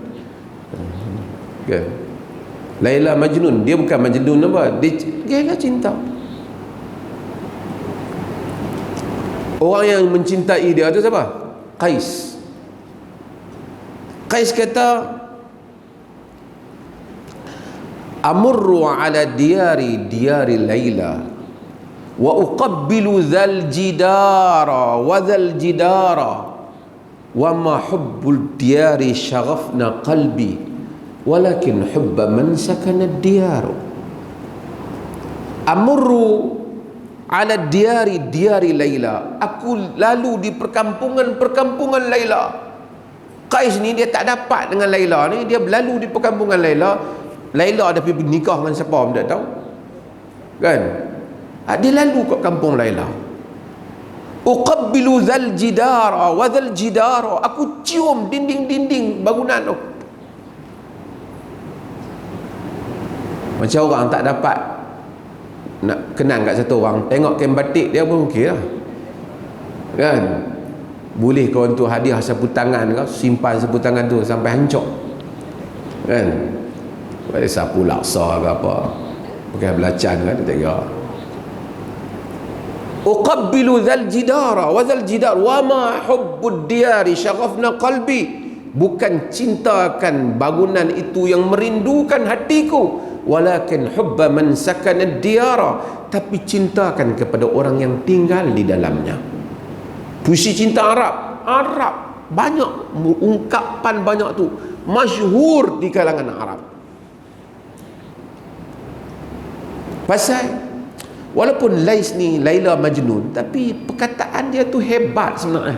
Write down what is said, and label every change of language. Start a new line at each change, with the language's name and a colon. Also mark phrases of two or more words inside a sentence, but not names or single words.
Malay: Laila Majnun, dia bukan Majnun apa, dia gila cinta. Orang yang mencintai dia tu siapa? Qais. Qais kata,
Arabic: أَمُرُّ عَلَى دِيَارِ لَيْلَى وَأُقَبِّلُ ذَا الْجِدَارَ وَذَا الْجِدَارَ وَمَا حُبُّ الدِّيَارِ شَغَفْنَ قَلْبِي وَلَكِنْ حُبُّ مَنْ سَكَنَ الدِّيَارُ. أَمُرُّ عَلَى دِيَارِ لَيْلَى,
Malay: aku lalu di perkampungan Laila. Qais ni dia tak dapat dengan Laila ni, dia berlalu di perkampungan Laila. Laila ada pergi nikah dengan siapa pun tak tahu kan. Dia lalu kat kampung Laila.
Arabic: وَأُقَبِّلُ ذَا الْجِدَارَ وَذَا الْجِدَارَ,
Malay: aku cium dinding bangunan tu. Macam orang tak dapat nak kenang kat satu orang, tengok kain batik dia pun okey lah kan. Boleh kau untuk hadiah sapu tangan kau, simpan sapu tangan tu sampai hancur kan. Boleh sapu laksa ke apa, pakai belacan kan, dia tak kira.
Arabic: وَأُقَبِّلُ ذَا الْجِدَارَ وَذَا الْجِدَارَ وَمَا حُبُّ الدِّيَارِ شَغَفْنَ قَلْبِي,
Malay: bukan cintakan bangunan itu yang merindukan hatiku,
Arabic: وَلَكِنْ حُبُّ مَنْ سَكَنَ الدِّيَارَا,
Malay: tapi cintakan kepada orang yang tinggal di dalamnya. Puisi cinta Arab banyak, ungkapan banyak tu masyhur di kalangan Arab. Pasal walaupun Lais ni Laila Majnun, tapi perkataan dia tu hebat sebenarnya.